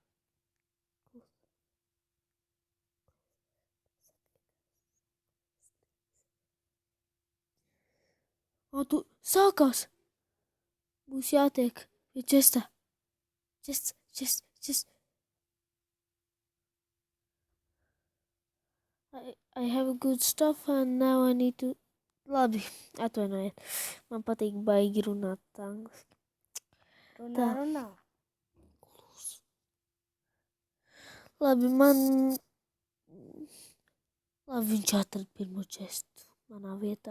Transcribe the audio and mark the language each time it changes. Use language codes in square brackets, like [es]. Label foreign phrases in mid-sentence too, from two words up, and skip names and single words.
[lv] Tu sākās! Būs jātiek pie česta. Čest. [en] I have good stuff and now I need to... [lv] Labi, atvainojiet. Man patīk baigi runāt angliski. Runā. Labi, viņš atrada pirmo čestu manā vietā.